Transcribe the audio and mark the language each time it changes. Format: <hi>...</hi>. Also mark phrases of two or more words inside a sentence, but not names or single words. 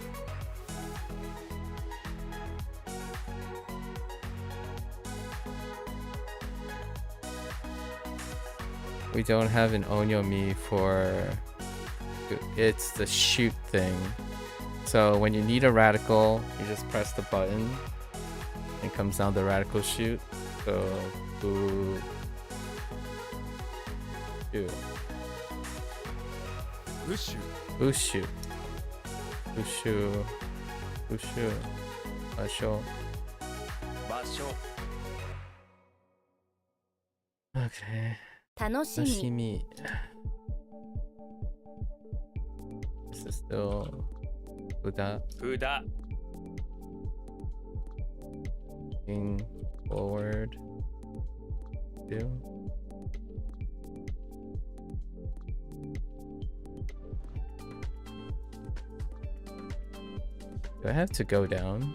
<en>We don't have an onyomi for it's the shoot thing. So when you need a radical, you just press the button and comes down the radical shoot. So boo. Shoot. Ushu. Ushu. Ushu. Ushu. Basho. Basho. Okay.</en> <ja>楽しみ</ja> <en>Sashimi. This is still Buddha.</en> <ja>札</ja> <en>Looking forward. Do. Do I have to go down?</en>